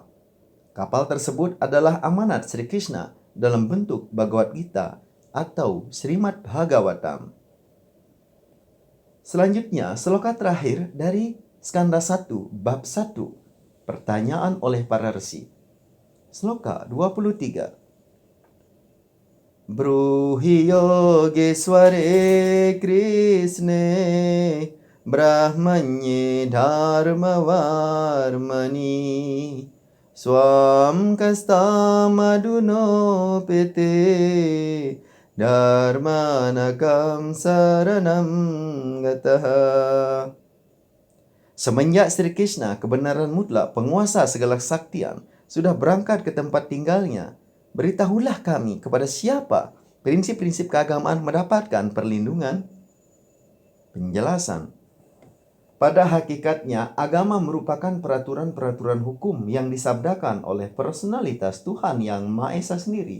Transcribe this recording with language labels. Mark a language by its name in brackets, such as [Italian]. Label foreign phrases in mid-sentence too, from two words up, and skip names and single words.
[Indonesian] Kapal tersebut adalah amanat Sri Krishna dalam bentuk Bhagavad Gita atau Srimad Bhagavatam. Selanjutnya, sloka terakhir dari skanda 1 bab 1, pertanyaan oleh para resi. Sloka 23. [Sanskrit] ब्रूहि योगेश्वरे कृष्णे ब्रह्मण्ये धर्मवर्मणि स्वां काष्ठामधुनोपेते धर्मः कं शरणं गतः. [Indonesian] Semenjak Sri Krishna, kebenaran mutlak, penguasa segala kesaktian, sudah berangkat ke tempat tinggalnya, beritahulah kami kepada siapa prinsip-prinsip keagamaan mendapatkan perlindungan. Penjelasan. Pada hakikatnya, agama merupakan peraturan-peraturan hukum yang disabdakan oleh personalitas Tuhan Yang Maha Esa sendiri.